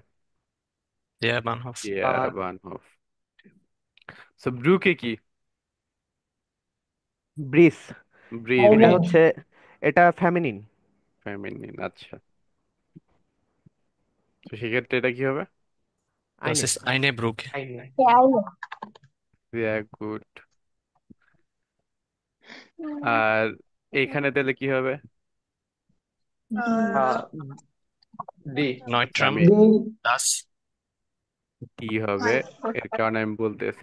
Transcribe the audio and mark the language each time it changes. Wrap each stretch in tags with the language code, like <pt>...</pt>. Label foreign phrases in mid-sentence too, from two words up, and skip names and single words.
<de>Der Bahnhof.</de> <bn>ইয়া, বানহফ। সো ব্রুকে কি? ব্রিস। ব্রিজ, এটা আইনে। ব্রিজ, হচ্ছে, এটা ফেমিনিন। ফেমিনিন, আচ্ছা। তো সেক্ষেত্রে এটা কি হবে? Das আইনে।</bn> <de>ist eine Brücke.</de> <bn>আইনে। গুড। আর এইখানে তাহলে কি হবে? ডি। আহ ডি। আচ্ছা, Neutrum. আমি ডি। Das. ডি হবে, এর কারণে আমি বলতেছি।</bn>